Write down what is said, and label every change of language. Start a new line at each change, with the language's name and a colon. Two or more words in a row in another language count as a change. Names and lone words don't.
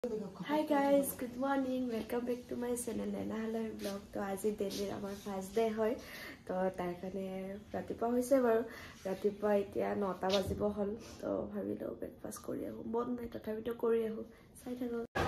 English: Hi guys, good morning. Welcome back to my channel Naina Haloi vlog.
Assamese: তো আজ দিল্লী আমাৰ
English: first day
Assamese: হয় তো তাৰ কাণে ৰাতিপুৱা হৈছে বাৰু ৰাতিপুৱা ইতিয়া 9টা বাজিব হ'ল তো ভাবিলো ব্ৰেকফাষ্ট কৰি আহোঁ মন নাই তথাপিতো কৰি আহোঁ চাই থাকক